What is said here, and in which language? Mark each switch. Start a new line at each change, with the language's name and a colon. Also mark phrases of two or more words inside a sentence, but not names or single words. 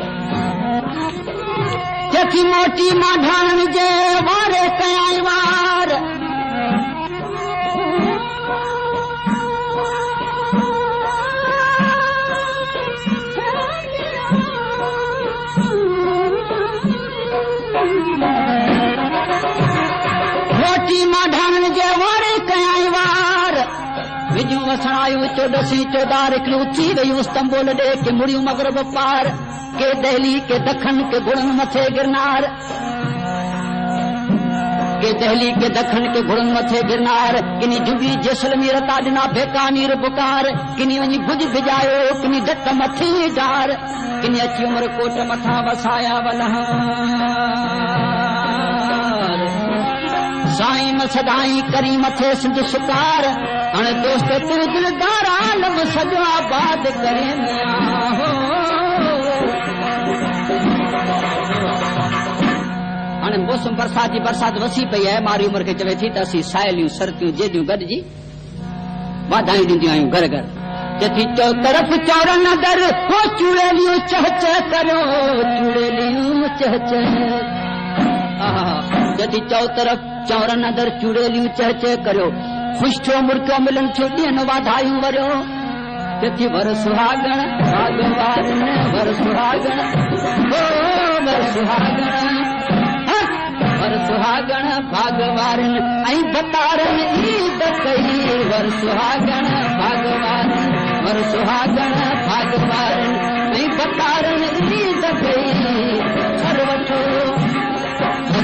Sindhi: चथी मोटी माढाणन जे वारे कयाई वार मोटी माढाणन जे वारे कयाई वार विजूं वसण आयूं चोॾसी चौधार हिकिड़ियूं थी वयूं स्तंबोल ॾे के मुड़ियूं मगरब पार के दहली के दखन के गुड़न मथे गिरनार के दहली के दखन के गुड़न मथे गिरनार किनी जुगी जैसलमेर ता ॾिना बेकानीर बुकार किनी वञी भुज भिजायो किनी डट मथे डार किनी अची उमरकोट मथां वसाया वलहार साईं सदाई करी मथे सिंध सुकार हाणे दोस्त तू दिलदार आलम सॼो आबाद करे हाणे मौसम बरसाति जी बरसाति वसी पई आहे मारी उमिरि खे चवे थी त असीं साहेलियूं सरतियूं जेदियूं गॾिजी वाधायूं ॾींदियूं आहियूं घर घर चथी चो तरफ़ चौरन दर हो चूड़ेलियूं चह चह करियो चूड़ेलियूं चह चह जॾहिं चौ तरफ़ चौरन दर चूड़ेलियूं चह चह करियो ख़ुशि थियो मुर्कियो मिलन थियो ॾींहनि वाधायूं वरियो चथी वर सुहागण भागवारन वर सुहागण वर सुहागण वर सुहागण भागवारन ऐं बतारन ईद कई वर सुहागण भागवारन वर सुहागण भागवारन ऐं बतारन ईद कई घर वठो